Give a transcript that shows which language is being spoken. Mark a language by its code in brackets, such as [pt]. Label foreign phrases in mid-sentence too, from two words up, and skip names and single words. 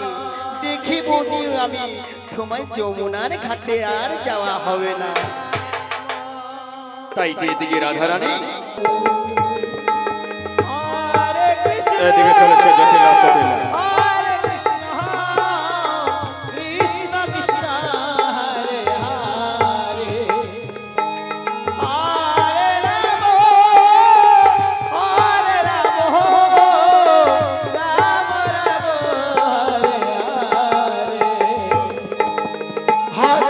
[bn] দেখি বৌদি, আমি তোমায় যমুনার ঘাটে আর যাওয়া হবে না। তাই তো এদিকে রাধারানী হরে কৃষ্ণ এদিকে চলেছে জটিলা কটিলা। হরে কৃষ্ণ কৃষ্ণ কৃষ্ণ হরে হরে হরে রাম হরে রাম রাম রাম হরে হরে